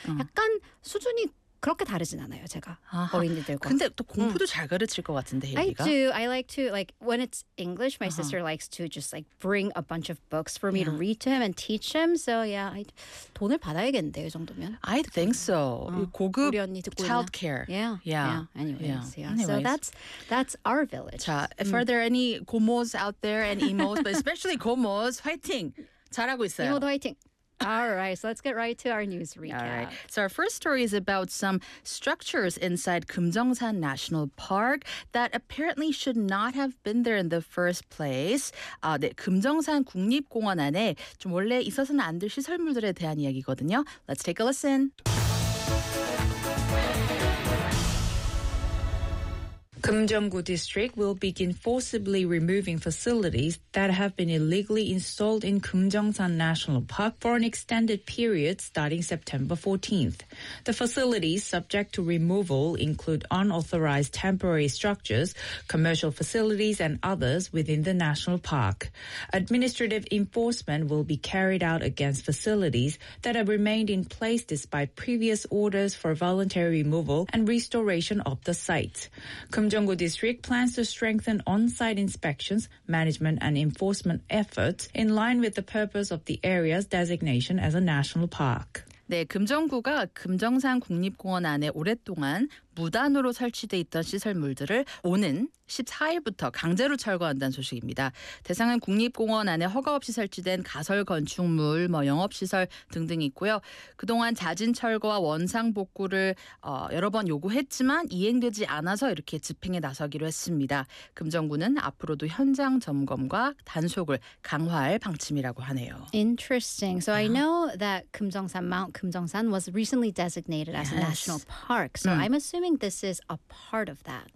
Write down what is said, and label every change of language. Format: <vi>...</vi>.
<ko>약간 수준이 그렇게 다르진 않아요, 제가 어린이들과. 근데 또 공부도 잘 가르칠 것 같은데, 혜리가?</ko> <en>I do. I like to, like, when it's English, my sister likes to just, like, bring a bunch of books for me to read to him and teach him. So, yeah, I,</en> <ko>돈을 받아야겠는데요, 이 정도면.</ko> <en>I think so. 고급 child care. Anyways. So that's our village. 자, if are there any 고모s out there and 이모s, but especially 고모s,</en> <ko>화이팅! 잘하고 있어요. 이모도 화이팅!</ko> <en>All right, so let's get right to our news recap. All right. So our first story is about some structures inside 금정산 National Park that apparently should not have been there in the first place.</en> <ko>네, 금정산 국립공원 안에 좀 원래 있어서는 안 될 시설물들에 대한 이야기거든요. Let's take a listen.</ko> <en>금정구 district will begin forcibly removing facilities that have been illegally installed in 금정산 National Park for an extended period starting September 14th. The facilities subject to removal include unauthorized temporary structures, commercial facilities, and others within the national park. Administrative enforcement will be carried out against facilities that have remained in place despite previous orders for voluntary removal and restoration of the site. 금정구 district plans to strengthen on-site inspections, management, and enforcement efforts in line with the purpose of the area's designation as a national park.</en> <ko>네, 금정구가 금정산 국립공원 안에 오랫동안 무단으로 설치돼 있던 시설물들을 오는 14일부터 강제로 철거한다는 소식입니다. 대상은 국립공원 안에 허가 없이 설치된 가설 건축물, 뭐 영업시설 등등이 있고요. 그동안 자진 철거와 원상 복구를 여러 번 요구했지만 이행되지 않아서 이렇게 집행에 나서기로 했습니다. 금정구는 앞으로도 현장 점검과 단속을 강화할 방침이라고 하네요.</ko> <en>Interesting. So I know that 금정산, Mount 금정산 was recently designated as a national park. So I'm assuming this is a part of that.</en>